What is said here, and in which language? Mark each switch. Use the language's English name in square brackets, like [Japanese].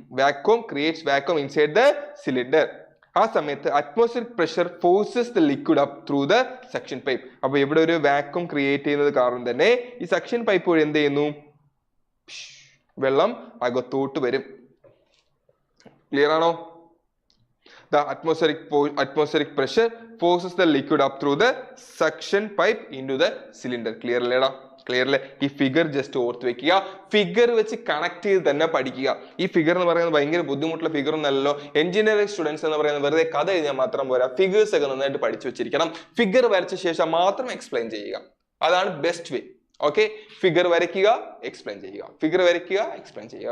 [English] Vacuum creates vacuum inside the cylinder. [Malayalam] ആ സമയത്ത് [English] Atmospheric pressure forces the liquid up through the suction pipe. [Malayalam] അപ്പൊ ഇവിടെ ഒരു vacuum create ചെയ്യുന്നത് കാരണം തന്നെ ഈ സക്ഷൻ പൈപ്പ് വഴി എന്ത് ചെയ്യുന്നു, വെള്ളം അകത്തോട്ട് വരും. ക്ലിയർ ആണോ? [English] The atmospheric pressure forces the liquid up through the suction pipe into the cylinder. [Malayalam] Clear അല്ലേടാ? ക്ലിയർ അല്ലേ? ഈ ഫിഗർ ജസ്റ്റ് ഓർത്ത് വെക്കുക, ഫിഗർ വെച്ച് കണക്ട് ചെയ്ത് തന്നെ പഠിക്കുക. ഈ ഫിഗർ എന്ന് പറയുന്നത് ഭയങ്കര ബുദ്ധിമുട്ടുള്ള ഫിഗർ ഒന്നല്ലോ. എഞ്ചിനീയറിംഗ് സ്റ്റുഡൻസ് എന്ന് പറയുന്നത് വെറുതെ കഥ എഴുതിയാൽ മാത്രം പോരാ, ഫിഗേഴ്സ് ഒക്കെ നന്നായിട്ട് പഠിച്ചു വെച്ചിരിക്കണം. ഫിഗർ വരച്ച ശേഷം മാത്രം എക്സ്പ്ലെയിൻ ചെയ്യുക, അതാണ് ബെസ്റ്റ് വേ. ഓക്കെ, ഫിഗർ വരയ്ക്കുക, എക്സ്പ്ലെയിൻ ചെയ്യുക, ഫിഗർ വരയ്ക്കുക, എക്സ്പ്ലെയിൻ ചെയ്യുക.